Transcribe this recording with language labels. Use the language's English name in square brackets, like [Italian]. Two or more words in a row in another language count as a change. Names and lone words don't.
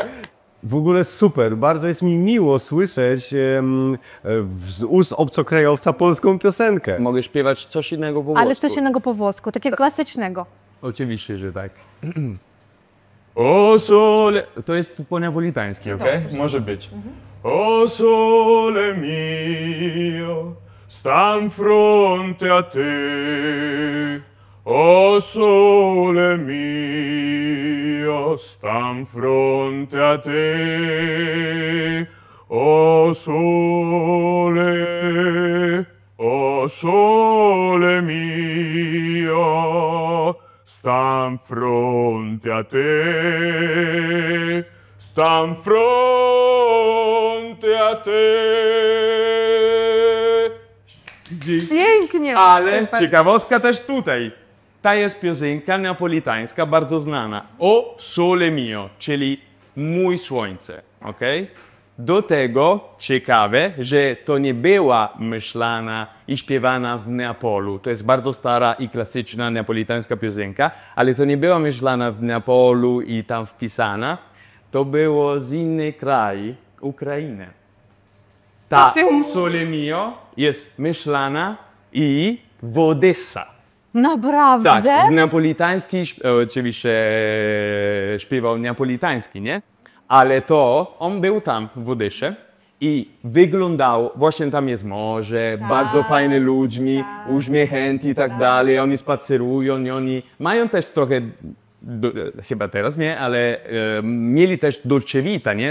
[Polish] W ogóle super, bardzo jest mi miło słyszeć z ust obcokrajowca polską piosenkę. Mogę śpiewać coś innego po włosku. Ale coś innego po włosku, takiego klasycznego. Oczywiście, że tak. [Neapolitan] O sole... [Polish] To jest po neapolitański, okej? Może być. [Neapolitan] O sole mio, stam fronte a te. O sole mio, stam fronte a te. O sole mio, stam fronte a te, stam fronte a te. [Polish] Pięknie! Ale Super. ciekawostka też tutaj. Ta jest piosenka neapolitańska, bardzo znana. [Neapolitan] O sole mio, [Polish] czyli mój słońce, ok? Do tego ciekawe, że to nie była myślana i śpiewana w Neapolu. To jest bardzo stara i klasyczna neapolitańska piosenka, ale to nie była myślana w Neapolu i tam wpisana. To było z innej kraju, Ukrainy. Ta [Neapolitan] o sole mio [Polish] jest myślana i w Odessa. Naprawdę? Tak, z neapolitański, oczywiście śpiewał neapolitański, nie? Ale to on był tam w Odessie i wyglądał, właśnie tam jest morze, bardzo fajni ludźmi, uśmiechnięci i tak dalej, oni spacerują i oni mają też trochę, chyba teraz nie, ale mieli też Dolce Vita, nie?